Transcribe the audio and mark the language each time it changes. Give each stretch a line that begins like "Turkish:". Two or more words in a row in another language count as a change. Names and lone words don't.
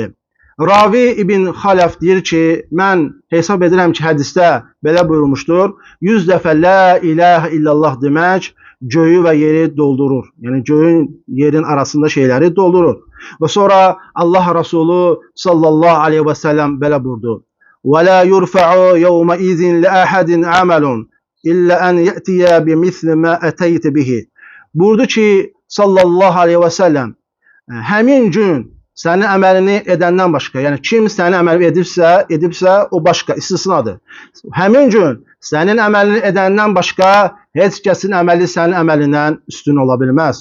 Azerbaijani: Ravi İbn Xələf deyir ki, mən hesab edirəm ki, hədisdə belə buyurmuşdur. 100 dəfə
Arabic: لا إله إلا الله
Azerbaijani: demək göyü və yeri doldurur. Yəni göyün, yerin arasında şeyləri doldurur. Və sonra Allah Rasulü
Arabic: صلى الله عليه وسلم
Azerbaijani: belə buyurdu.
Arabic: ولا يرفع يومئذ لأحد عمل إلا أن يأتي بمثل ما أتيت به.
Azerbaijani: Buyurdu ki,
Arabic: صلى الله عليه وسلم,
Azerbaijani: həmin gün sənin əməlini edəndən başqa, yəni kim sənin əməlini edibsə o başqa, istisnadır. Həmin gün sənin əməlini edəndən başqa heç kəsin əməli sənin əməlindən üstün ola bilməz.